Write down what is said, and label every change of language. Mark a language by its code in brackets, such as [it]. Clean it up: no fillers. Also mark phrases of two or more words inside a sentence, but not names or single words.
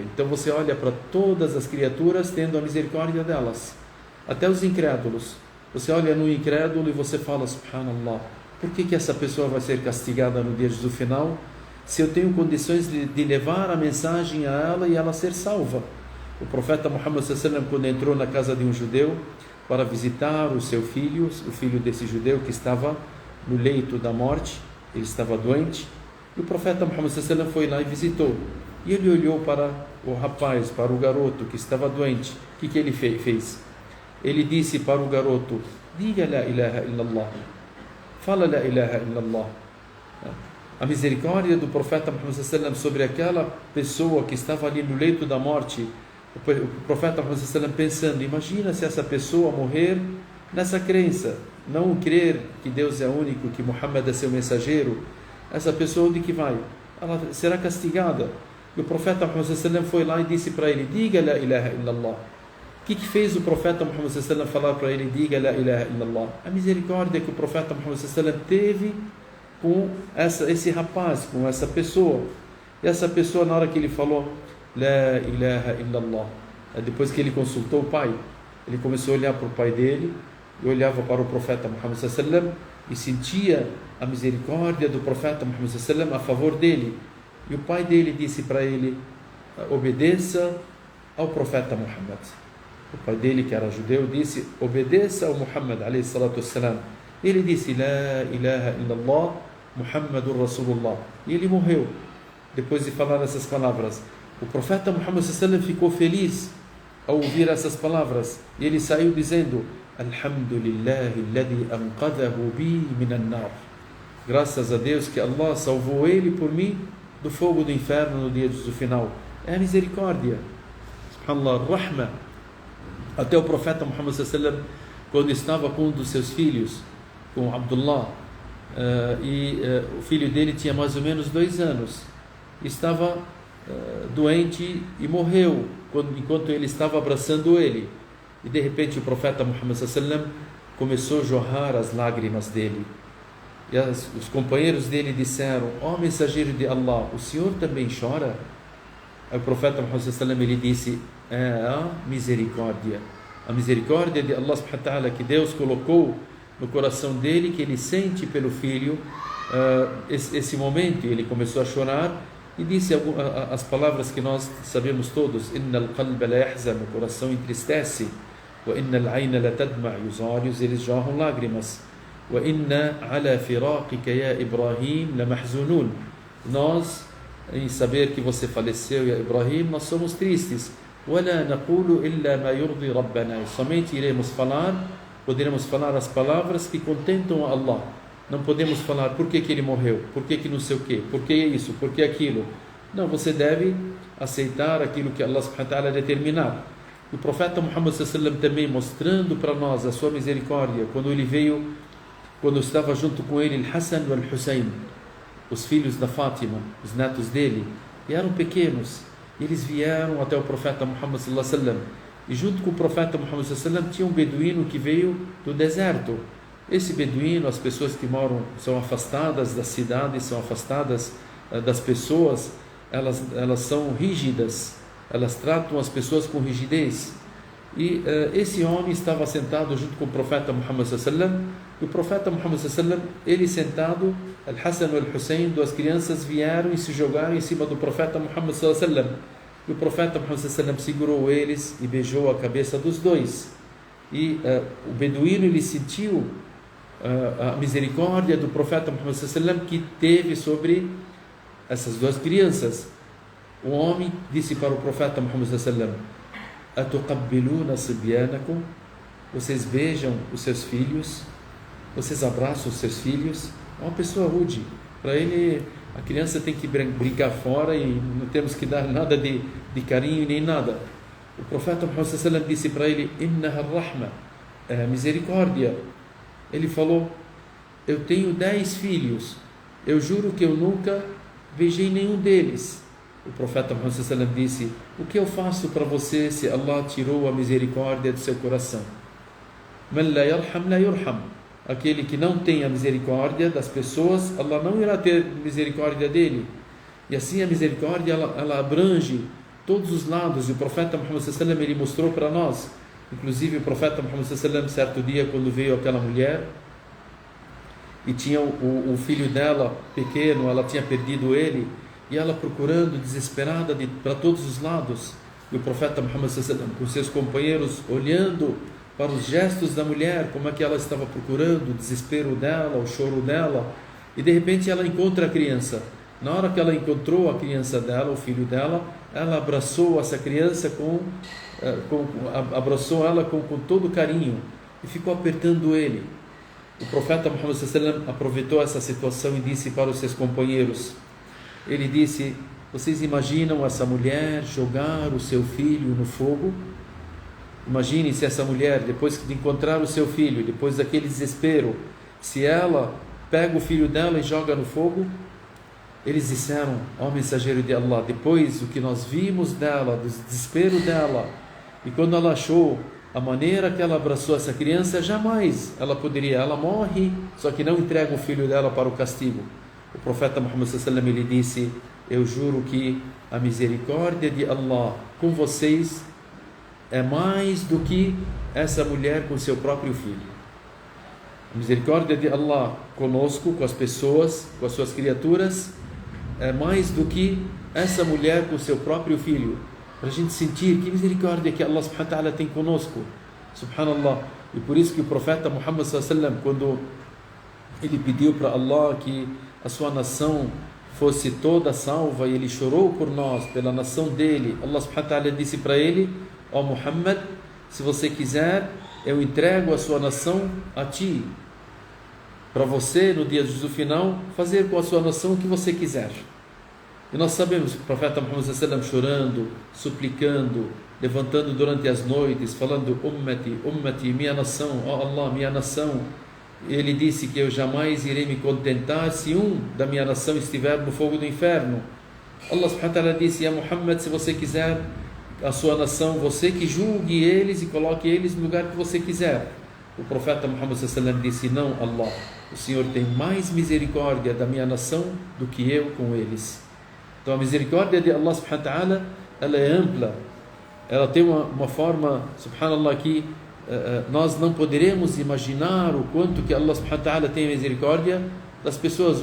[pt] Então você olha para todas as criaturas tendo a misericórdia delas, até os incrédulos. Você olha no incrédulo e você fala Subhanallah, por que essa pessoa vai ser castigada no dia do final, se eu tenho condições de levar a mensagem a ela e ela ser salva? O profeta Muhammad [ar] صلى الله عليه وسلم, [pt] quando entrou na casa de um judeu, para visitar o seu filho, o filho desse judeu que estava no leito da morte, ele estava doente, e o profeta Muhammad [ar] صلى الله عليه وسلم [pt] foi lá e visitou. E ele olhou para o rapaz, para o garoto que estava doente. O que ele fez? Ele disse para o garoto: diga [ar] لا إله إلا الله, [pt] fala [ar] لا إله إلا الله. [pt] A misericórdia do profeta Muhammad [ar] صلى الله عليه وسلم [pt] sobre aquela pessoa que estava ali no leito da morte. O profeta Muhammad [ar] صلى الله عليه وسلم [pt] pensando: imagina se essa pessoa morrer nessa crença, não crer que Deus é único, que Muhammad é seu mensageiro. Essa pessoa onde que vai? Ela será castigada. E o profeta Muhammad [ar] صلى الله عليه وسلم [pt] foi lá e disse para ele: diga [ar] لا إله إلا الله. [pt] O que fez o profeta Muhammad [ar] صلى الله عليه وسلم [pt] falar para ele: diga [ar] لا إله إلا الله? [pt] A misericórdia que o profeta Muhammad [ar] صلى الله عليه وسلم [pt] teve com esse rapaz, com essa pessoa. E essa pessoa, na hora que ele falou [ar] لا إله إلا الله, [pt] depois que ele consultou o pai, ele começou a olhar para o pai dele e olhava para o profeta Muhammad [ar] صلى الله عليه وسلم [pt] e sentia a misericórdia do profeta Muhammad [ar] صلى الله عليه وسلم [pt] a favor dele. E o pai dele disse para ele: obedeça ao profeta Muhammad. O pai dele, que era judeu, disse: obedeça ao Muhammad [ar] عليه الصلاة والسلام. [pt] Ele disse: [ar] لا إله إلا الله محمد رسول الله. [pt] E ele morreu depois de falar essas palavras. O profeta Muhammad [ar] صلى الله عليه وسلم [pt] ficou feliz ao ouvir essas palavras e ele saiu dizendo: [ar] الحمد لله الذي أنقذه بي من النار. [pt] Graças a Deus que Allah salvou ele por mim do fogo do inferno no dia do final. É a misericórdia, [ar] سبحان الله، رحمة. [pt] Até o profeta Muhammad [ar] صلى الله عليه وسلم, [pt] quando estava com um dos seus filhos, com Abdullah, o filho dele tinha mais ou menos 2 anos, estava doente e morreu enquanto ele estava abraçando ele. E de repente o profeta Muhammad [ar] صلى الله عليه وسلم [pt] começou a jorrar as lágrimas dele. E os companheiros dele disseram: ó mensageiro de Allah, o senhor também chora? Aí o profeta Muhammad [ar] صلى الله عليه وسلم, [pt] ele disse: é a misericórdia de Allah [ar] سبحانه وتعالى, [pt] que Deus colocou no coração dele, que ele sente pelo filho esse momento. E ele começou a chorar e disse as palavras que nós sabemos todos: [ar] إن القلب ليحزن, [pt] o coração entristece, [ar] وإن العين لتدمع, [pt] e os olhos eles jorram lágrimas, [ar] وإنا على فراقك يا إبراهيم لمحزونون, [pt] nós em saber que você faleceu, [ar] يا إبراهيم, [pt] nós somos tristes. [ar] ولا نقول إلا ما يرضي ربنا, [pt] somente poderemos falar as palavras que contentam a Allah. Não podemos falar por que ele morreu, por que não sei o que, por que isso, por que aquilo. Não, você deve aceitar aquilo que Allah [ar] سبحانه وتعالى [pt] determinar. O profeta Muhammad [ar] صلى الله عليه وسلم [pt] também mostrando para nós a sua misericórdia, quando estava junto com ele Hassan e Hussein, os filhos da Fátima, os netos dele, e eram pequenos. Eles vieram até o profeta Muhammad [ar] صلى الله عليه وسلم, [pt] e junto com o profeta Muhammad [ar] صلى الله عليه وسلم [pt] tinha um beduíno que veio do deserto. Esse beduíno, as pessoas que moram, são afastadas das cidades, são afastadas das pessoas, elas são rígidas, elas tratam as pessoas com rigidez. E esse homem estava sentado junto com o profeta Muhammad [ar] صلى الله عليه وسلم, [pt] e o profeta Muhammad [ar] صلى الله عليه وسلم, [pt] ele sentado, Al-Hassan e Al-Hussein, 2 crianças, vieram e se jogaram em cima do profeta Muhammad [ar] صلى الله عليه وسلم. [pt] E o profeta Muhammad [ar] صلى الله عليه وسلم [pt] segurou eles e beijou a cabeça dos dois. E o beduíno, ele sentiu a misericórdia do profeta Muhammad [ar] صلى الله عليه وسلم [pt] que teve sobre essas 2 crianças. O homem disse para o profeta Muhammad [ar] صلى الله عليه وسلم: أتقبلون صبيانكم, [pt] vocês beijam os seus filhos, vocês abraçam os seus filhos? É uma pessoa rude. Para ele, a criança tem que brincar fora e não temos que dar nada de carinho nem nada. O profeta Muhammad [ar] صلى الله عليه وسلم [pt] disse para ele: [ar] إنها رحمة, [pt] é misericórdia. Ele falou: eu tenho 10 filhos, eu juro que eu nunca beijei nenhum deles. O profeta Muhammad [ar] صلى الله عليه وسلم [pt] disse: o que eu faço para você se Allah tirou a misericórdia do seu coração? [ar] من لا يرحم لا يرحم, [pt] aquele que não tem a misericórdia das pessoas, Allah não irá ter misericórdia dele. E assim a misericórdia ela abrange todos os lados. E o profeta Muhammad [ar] صلى الله عليه وسلم, [pt] ele mostrou para nós, inclusive o profeta Muhammad [ar] صلى الله عليه وسلم, [pt] certo dia, quando veio aquela mulher e tinha o filho dela pequeno, ela tinha perdido ele, e ela procurando desesperada para todos os lados, e o profeta Muhammad [ar] صلى الله عليه وسلم [pt] com seus companheiros olhando para os gestos da mulher, como é que ela estava procurando, o desespero dela, o choro dela, e de repente ela encontra a criança. Na hora que ela encontrou a criança dela, o filho dela, ela abraçou essa criança abraçou ela com todo carinho e ficou apertando ele. O profeta Muhammad [ar] صلى الله عليه وسلم [pt] aproveitou essa situação e disse para os seus companheiros, ele disse: vocês imaginam essa mulher jogar o seu filho no fogo? Imagine se essa mulher, depois de encontrar o seu filho, depois daquele desespero, se ela pega o filho dela e joga no fogo. Eles disseram: ó mensageiro de Allah, depois do que nós vimos dela, do desespero dela, e quando ela achou a maneira que ela abraçou essa criança, jamais ela poderia, ela morre, só que não entrega o filho dela para o castigo. O profeta Muhammad [ar] صلى الله عليه وسلم, [pt] ele disse: eu juro que a misericórdia de Allah com vocês é mais do que essa mulher com seu próprio filho. A misericórdia de Allah conosco, com as pessoas, com as suas criaturas, é mais do que essa mulher com seu próprio filho. Para a gente sentir que misericórdia que Allah [ar] سبحانه وتعالى [pt] tem conosco, subhanallah. E por isso que o profeta Muhammad [ar] صلى الله عليه وسلم, [pt] quando ele pediu para Allah que a sua nação fosse toda salva, e ele chorou por nós, pela nação dele, Allah [ar] سبحانه وتعالى [pt] disse para ele: ó Muhammad, se você quiser, eu entrego a sua nação a ti, para você no dia do juízo final fazer com a sua nação o que você quiser. E nós sabemos que o profeta Muhammad [ar] صلى الله عليه وسلم [pt] chorando, suplicando, levantando durante as noites, falando: [ar] أمتي، أمتي, [pt] minha nação, ó Allah, minha nação. Ele disse que eu jamais irei me contentar se um da minha nação estiver no fogo do inferno. Allah [ar] سبحانه وتعالى [pt] disse: a Muhammad, se você quiser a sua nação, você que julgue eles e coloque eles no lugar que você quiser. O profeta Muhammad [ar] صلى الله عليه وسلم [pt] disse: não, Allah, o Senhor tem mais misericórdia da minha nação do que eu com eles. Então a misericórdia de Allah [ar] سبحانه وتعالى, [pt] ela é ampla, ela tem uma forma, subhanallah, que nós não poderemos imaginar o quanto que Allah [ar] سبحانه وتعالى [pt] tem misericórdia das pessoas.